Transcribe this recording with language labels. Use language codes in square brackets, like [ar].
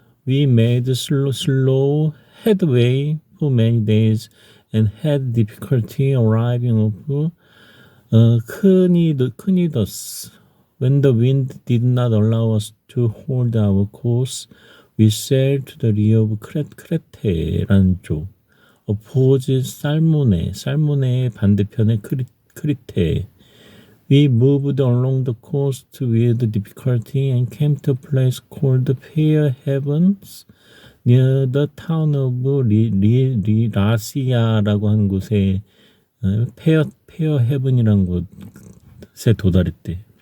[en] We made slow headway for many days and had difficulty arriving off Cnidus. When the wind did not allow us to hold our course, we sailed to the lee of [ko] 크레테라는 쪽. Oppose 살모네의 반대편의 크리테. [en] We moved along the coast with difficulty and came to a place called Fair Havens near the town of [ko] 라시아라고 하는 곳에 페어 헤븐이라는 곳에 도달했대.